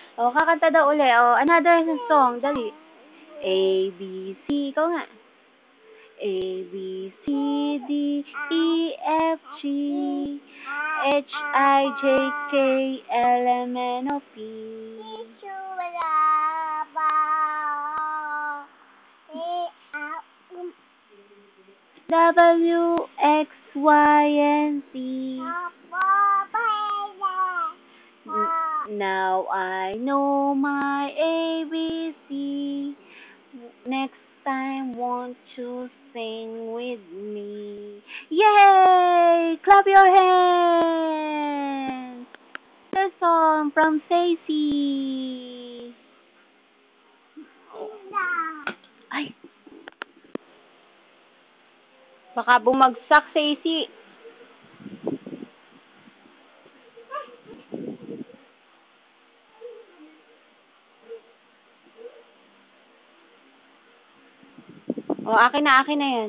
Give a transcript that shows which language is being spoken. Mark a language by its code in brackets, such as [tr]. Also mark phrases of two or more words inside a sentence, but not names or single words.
[tl] kakanta daw uli. [en] Oh, another song. [tl] Dali. A, B, C. Ikaw nga. [en] A, B, C, D, E, F, G, H, I, J, K, L, M, N, O, P. W, X, Y, and Z. Now I know my ABC. Next time, won't you sing with me? Yay! Clap your hands! The song from Stacy. [tl] Ay! Baka bumagsak, Stacy. O, akin na yan.